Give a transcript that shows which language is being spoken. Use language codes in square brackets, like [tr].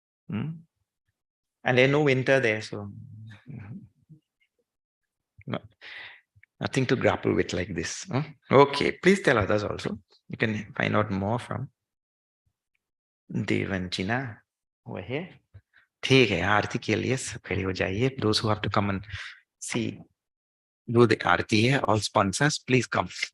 [en] And there's no winter there, so nothing to grapple with like this. Okay, please tell others also. You can find out more from Devanchina over here. [hi] ठीक है, आरती के लिए सब खड़े हो जाइए. [en] Those who have to come and see, do the aarti है, all sponsors, please come.